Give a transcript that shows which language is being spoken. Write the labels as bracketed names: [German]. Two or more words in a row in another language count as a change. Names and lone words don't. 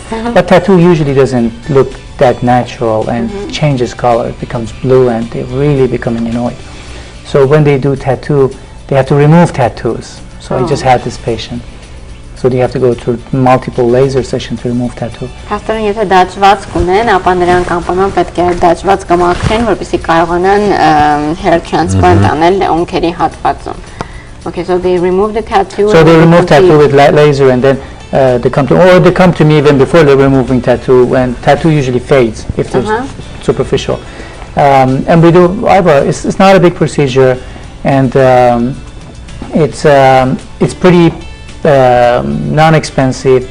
[English] But tattoo usually doesn't look that natural and changes color, it becomes blue, and they're really becoming annoyed. So when they do tattoo, they have to remove tattoos. So I just had this patient. So they have to go through multiple laser sessions to remove tattoo. [Armenian] Pastorին եթե դաջված կունեն, ապա նրանք անպայման պետք է դաջված կմաքրեն, որպեսզի կարողանան [English] hair transplant [Armenian] անել ունքերի հատվածում. [English] Okay, so they remove the tattoo. So they remove tattoo with laser, and then they come to me even before they're removing tattoo, and tattoo usually fades if it's superficial. And we do eyebrow. It's not a big procedure, and it's pretty non-expensive.